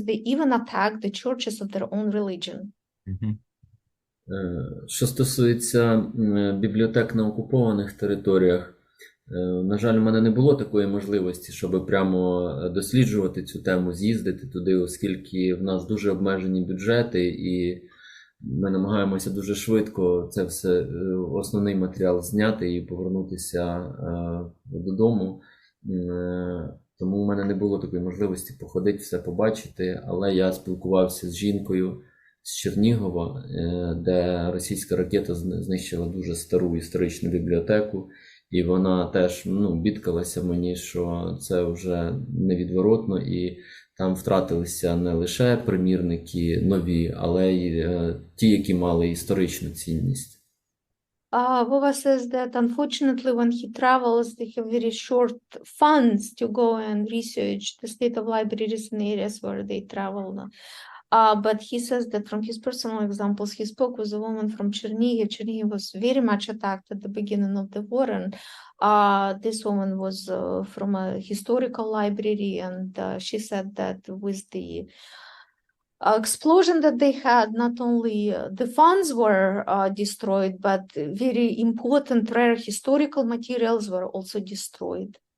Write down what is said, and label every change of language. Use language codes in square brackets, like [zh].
[en] They even attack the churches of their own religion. Mhm. [uk] Що стосується бібліотек на окупованих територіях, на жаль, у мене не було такої можливості, щоб прямо досліджувати цю тему, з'їздити туди, оскільки в нас дуже обмежені бюджети, і ми намагаємося дуже швидко це все, основний матеріал зняти і повернутися додому. Тому у мене не було такої можливості походити, все побачити, але я спілкувався з жінкою з Чернігова, де російська ракета знищила дуже стару історичну бібліотеку, і вона теж бідкалася мені, що це вже невідворотно, і там втратилися не лише примірники нові, але й ті, які мали історичну цінність. [en] Vova says that unfortunately when he travels, they have very short funds to go and research the state of libraries in areas where they travel. But he says that from his personal examples, he spoke with a woman from Chernihiv. Chernihiv was very much attacked at the beginning of the war, and this woman was from a historical library, and she said that with the explosion that they had, not only the funds were destroyed, but very important rare historical materials were also destroyed.